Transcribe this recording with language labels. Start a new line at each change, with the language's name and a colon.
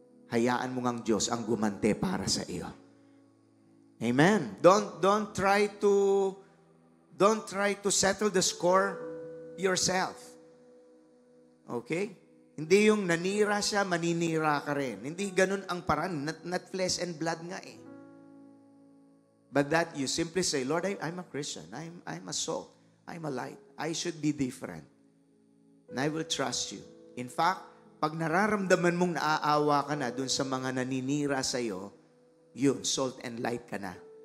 Filipino: Hayaan mo ngang Diyos ang gumante para sa iyo. Amen.
English: Don't try to settle the score yourself. Okay?
Filipino: Hindi yung nanira siya, maninira ka rin. Hindi ganun ang paraan.
English: Not flesh and blood
Filipino: nga eh.
English: But that you simply say, Lord, I'm a Christian. I'm a salt. I'm a light. I should be different. And I will trust you.
Filipino: In fact, pag nararamdaman mong naaawa ka na dun sa mga naninira sa'yo, yun, salt and light ka na.